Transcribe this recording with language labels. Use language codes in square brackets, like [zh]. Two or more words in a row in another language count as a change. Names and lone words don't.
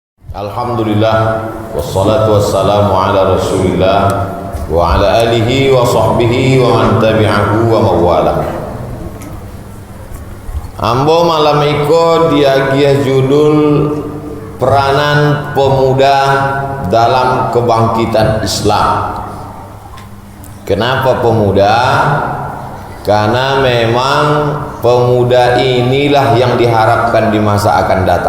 [ar] الحمد لله والصلاة والسلام على رسول الله وعلى آله وصحبه ومن تبعه ومن والاه. [min] Ambo malam iko diagiah judul [id] peranan pemuda dalam kebangkitan Islam. Kenapa pemuda? Karena memang pemuda inilah yang diharapkan di masa akan datang.